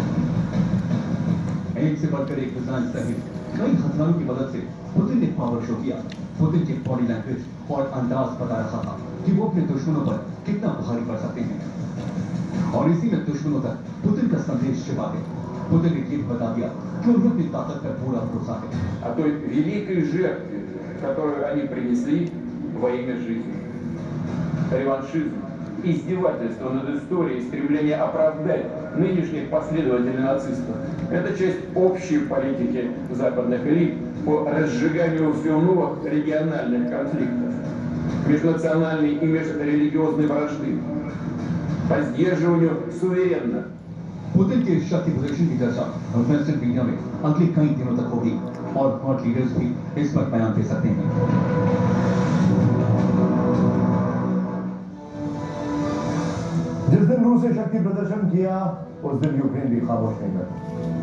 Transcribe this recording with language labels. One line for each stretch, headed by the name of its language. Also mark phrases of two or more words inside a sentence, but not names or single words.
Hindi: एक से बढ़कर एक मिसाइल सहित कई हथियारों की मदद से पुतिन ने पावर शो किया। पुतिन की
English: body language
Hindi: और अंदाज बता रहा था कि वो अपने दुश्मनों पर कितना भारी पड़ सकते हैं, और इसी में दुश्मनों तक पुतिन का संदेश छिपा है। पुतिन ने ये बता दिया कि उन्हें अपनी ताकत पर पूरा भरोसा है।
Russian: О той великой жертве, которую они принесли во имя жизни. Реваншизм, издевательство над историей, стремление оправдать нынешних последователей нацистов. Это часть общей политики западных элит по разжиганию все новых региональных конфликтов, межнациональной и межрелигиозной вражды, по сдерживанию суверенных.
Hindi: पुतिन के शक्ति प्रदर्शन की चर्चा
English: Western media
Hindi: में अगले कई दिनों तक होगी और
English: hot leaders
Hindi: भी इस पर बयान दे सकते हैं। जिस दिन रूस ने शक्ति प्रदर्शन किया उस दिन यूक्रेन भी खामोश नहीं था।